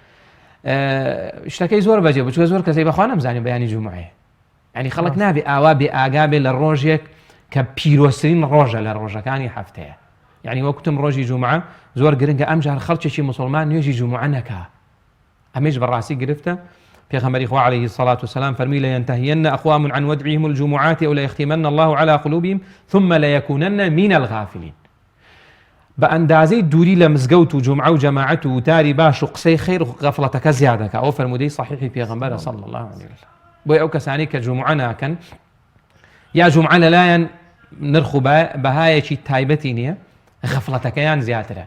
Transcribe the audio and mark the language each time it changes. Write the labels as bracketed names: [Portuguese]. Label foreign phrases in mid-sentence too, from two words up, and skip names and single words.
[Central Kurdish] شتەکەی زۆر بەجێ بچووە زۆر کەسەی بەخوا نەمزانێ بەیانی جومعەیە. یعنی خەڵک نابێ ئاوا بێ ئاگا بێ لە ڕۆژێک کە پیرۆسترین ڕۆژە لە ڕۆژەکانی هەفتەیە. یعنی وەکوتم ڕۆژی جومعە زۆر گرنگە ئەمجار خەڵکێکی موسڵمان نوێژی جومعە نەکا. ئەمەش بەڕاستی گرفتە. پێغەمبەری خوا [Arabic] عليه الصلاة والسلام فەرمی لەینتەهین ئەقوام عن ودعهم الجمعات أو ليختمن الله على قلوبهم ثم ليكونن من الغافلين. [Central Kurdish] بأندازەی دووری لە مزگەوت و جومعە و جەماعەت و وتاری باش و قسەی خەیر و غەفڵەتەکە زیادەکە. ئەو فەرمودەی صحیحی پێغەمبەرە [Arabic] صلی الله عليه وسلم. [Central Kurdish] بۆی ئەو کەسانی کە جومعە ناکەن یا جومعە لەلایەن نرخ و بەهایەکی تایبەتی نییە، غەفڵەتەکەیان زیاترە.